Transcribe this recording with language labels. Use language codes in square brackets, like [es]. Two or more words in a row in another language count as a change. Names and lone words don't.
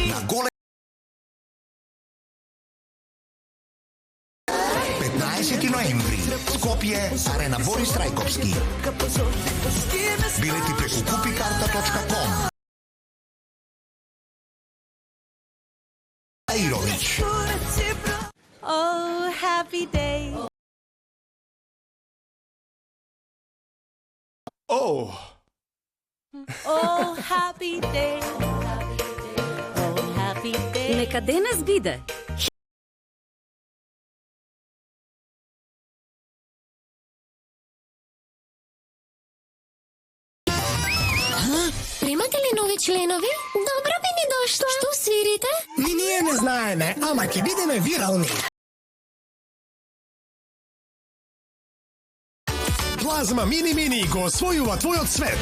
[mk] на голем 15 ноември Скопје, Арена Борис Трајковски. Билети преку kupikarta.com. Ирович. [en] Oh, happy day. Oh, Oh, happy day. Oh, happy day. [mk] Нека денес биде. Примате ли нови членови? Добро би ни дошла. Што свирите? Ни ние не знаеме, ама ќе бидеме вирални. Плазма мини го освојува твојот свет.